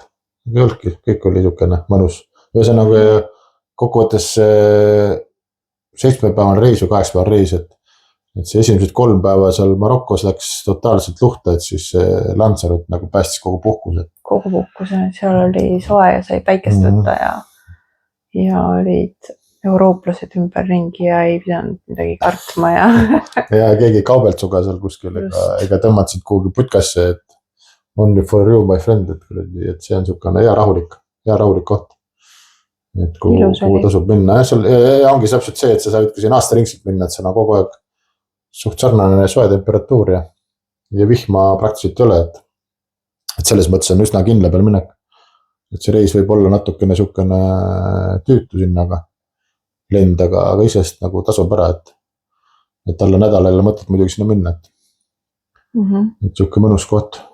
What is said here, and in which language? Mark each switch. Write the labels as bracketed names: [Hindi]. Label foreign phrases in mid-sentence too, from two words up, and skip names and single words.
[Estonian] Kõik oli niisugune mõnus. Ühesõnaga kokkuvõttes 7-päevane reis või 8-päevane reis, et see esimesed 3 päeva seal Marokos läks totaalselt luhta, et siis Lanzarote nagu päästis kogu puhkuse. Kogu puhkuse, seal oli soe ja sai päikest võtta ja olid eurooplased ümber ringi ja ei pidanud midagi kartma ja keegi kaubelt suga seal kuskil ega tõmmad siit kuhugi putkasse, et [English] only for you my friend, [Estonian] et see on niisugune hea rahulik koht, et kuhu tasub minna ja ongi täpselt see, et sa saad siin aastaringselt minna, et seal on kogu aeg suht sarnane soe temperatuur ja vihma praktiliselt ei ole, et selles mõttes on üsna kindla peal minek, et see reis võib olla natukene niisugune tüütu sinna, aga lend, aga isest nagu tasub ära, et alla nädala jälle mõtled muidugi sinna minna, et siuke mõnus koht.